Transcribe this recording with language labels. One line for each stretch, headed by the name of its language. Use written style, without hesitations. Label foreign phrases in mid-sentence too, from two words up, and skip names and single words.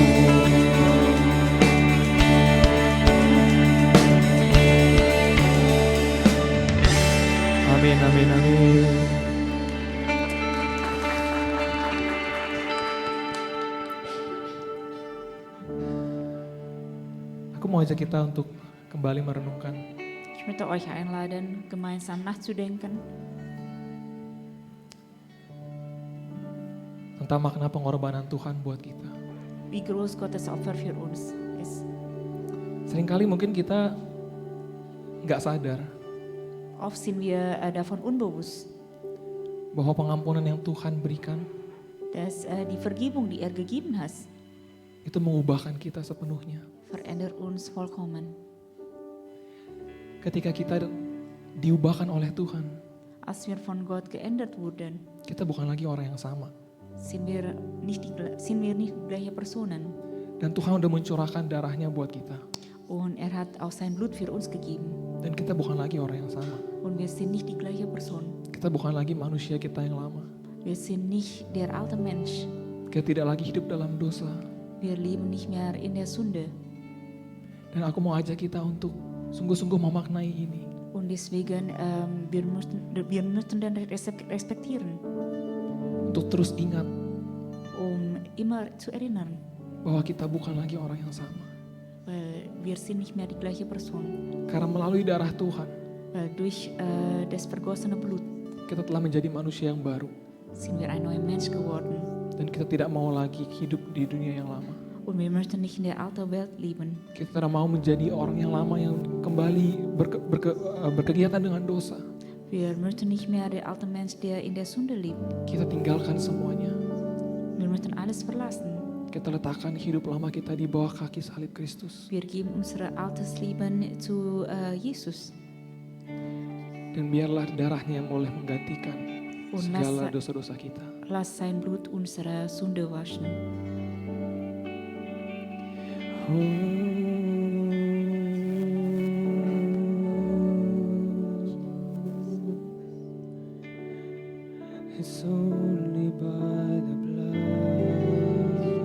Indonesian: Amin, amin, amin. Aku mau ajak kita untuk kembali merenungkan
German: Ich möchte euch einladen, gemeinsam nachzudenken
Indonesian: tentang makna pengorbanan Tuhan buat kita.
German: wie groß Gottes Opfer für uns ist.
Indonesian: Seringkali mungkin kita nggak sadar
German: Oft sind wir davon unbewusst,
Indonesian: bahwa pengampunan yang Tuhan berikan
German: dass die Vergebung, die er gegeben hat,
Indonesian: itu mengubahkan kita sepenuhnya.
German: verändert uns vollkommen.
Indonesian: Ketika kita diubahkan oleh Tuhan,
German: Als wir von Gott geändert wurden,
Indonesian: kita bukan lagi orang yang sama.
German: sind wir nicht die gleiche Personen.
Indonesian: Dan Tuhan udah mencurahkan darahnya buat kita.
German: Und er hat auch sein Blut für uns gegeben.
Indonesian: Dan kita bukan lagi orang yang sama.
German: Und wir sind nicht die gleiche Person.
Indonesian: Kita bukan lagi manusia kita yang lama.
German: Wir sind nicht der alte Mensch.
Indonesian: Kita tidak lagi hidup dalam dosa.
German: Wir leben nicht mehr in der Sünde.
Indonesian: Dan aku mau ajak kita untuk sungguh-sungguh memaknai ini.
German: Und deswegen, wir müssen dann respektieren,
Indonesian: Untuk terus ingat
German: immer zu erinnern,
Indonesian: bahwa kita bukan lagi orang yang sama.
German: weil wir sind nicht mehr die gleiche Person.
Indonesian: Karena melalui darah Tuhan,
German: Weil durch das vergossene Blut
Indonesian: kita telah menjadi manusia yang baru.
German: sind wir ein neuer Mensch geworden.
Indonesian: Dan kita tidak mau lagi hidup di dunia yang lama.
German: Und wir möchten nicht in der alten Welt leben.
Indonesian: Kita tidak mau menjadi orang yang lama yang kembali berkegiatan dengan dosa.
German: Wir möchten nicht mehr der alte Mensch, der in der Sünde lebt.
Indonesian: Kita tinggalkan semuanya.
German: Wir möchten alles verlassen.
Indonesian: Kita letakkan hidup lama kita di bawah kaki salib Kristus.
German: Wir geben unser altes Leben zu Jesus.
Indonesian: Dan biarlah darahnya yang boleh menggantikan segala dosa-dosa kita.
German: Lass sein Blut unsere Sünde waschen.
English: It's only by the blood.